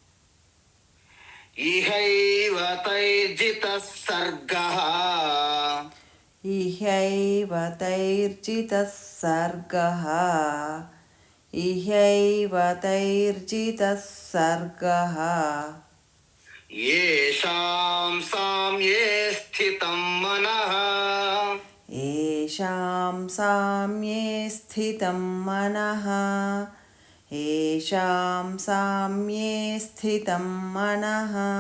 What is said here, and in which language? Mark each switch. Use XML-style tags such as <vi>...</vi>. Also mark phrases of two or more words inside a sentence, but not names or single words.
<sa>ఇహైవ తైర్జితః సర్గః, ఇహైవ తైర్జితః సర్గః, ఇహైవ తైర్జితః సర్గః, యేషాం సామ్యే స్థితం మనః, యేషాం సామ్యే స్థితం మనః, యేషాం సామ్యే స్థితం మనః,</sa>